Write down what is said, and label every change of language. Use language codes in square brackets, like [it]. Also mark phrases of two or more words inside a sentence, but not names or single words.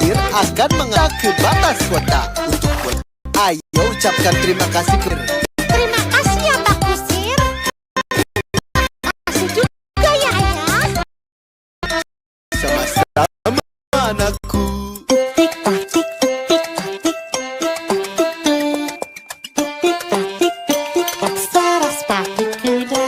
[id] akan mengantar ke batas kota untuk pulang. Ayo ucapkan terima kasih ke... Terima kasih ya Pak Kusir. Terima kasih juga ya Ayah. Sama-sama anakku. Tik tak tik tik tak tik tak suara sepatu kuda.